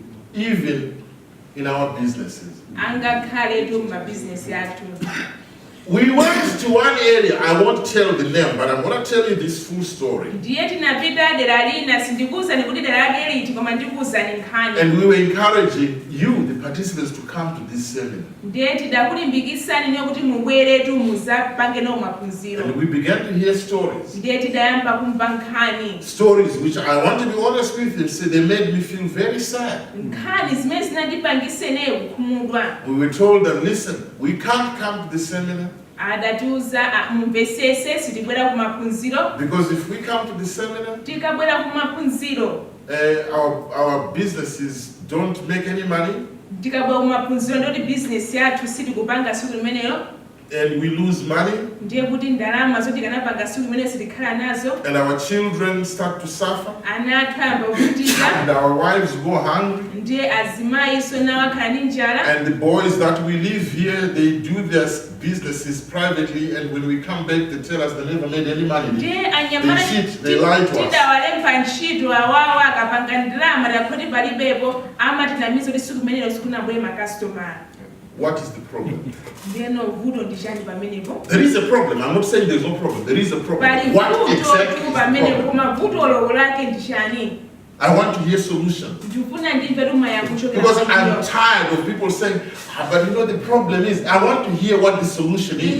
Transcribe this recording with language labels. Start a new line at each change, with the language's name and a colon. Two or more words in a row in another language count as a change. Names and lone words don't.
English: even in our businesses.
Nyanja: Angakhale tu mu business yathu.
English: We went to one area, I won't tell the name, but I'm going to tell you this full story.
Nyanja: Ndiye tinapita dera lina sindikuza nikuti dera lake liti koma ndikuza ni nkhani.
English: And we were encouraging you, the participants, to come to this seminar.
Nyanja: Ndiye tidakulimbikisani niyo kuti mubweretu muzapange no maphunziro.
English: And we began to hear stories.
Nyanja: Ndiye tidayamba kumva nkhani.
English: Stories which I want to be honest with you, say they made me feel very sad.
Nyanja: Nkhani zimene zinandipangise naye kukhumudwa.
English: We were told that, listen, we can't come to the seminar.
Nyanja: Adatuza mumvesese sitibwera ku maphunziro.
English: Because if we come to the seminar,
Nyanja: tikabwera ku maphunziro,
English: our businesses don't make any money.
Nyanja: Tikabwera ku maphunziro ndoti business yathu sitikupanga siku limeneyo.
English: And we lose money.
Nyanja: Ndiye kuti ndalama zoti kanapanga siku limeneyo sitikhala nazo.
English: And our children start to suffer.
Nyanja: Ana athu ayamba kuvutika.
English: And our wives go hungry.
Nyanja: Ndiye azimayi so nawo akhala ndi njala.
English: And the boys that we live here, they do their businesses privately, and when we come back, they tell us they never made any money. They cheat, they lie to us.
Nyanja: Tidawalemba ntchito awawa akapanga ndalama takhoti palibepo amatinamiza kuti siku limeneyo sikunabwere makastomala.
English: What is the problem? There is a problem. I'm not saying there's no problem. There is a problem. What exactly is the problem? I want to hear solutions. Because I'm tired of people saying, but you know the problem is, I want to hear what the solution is.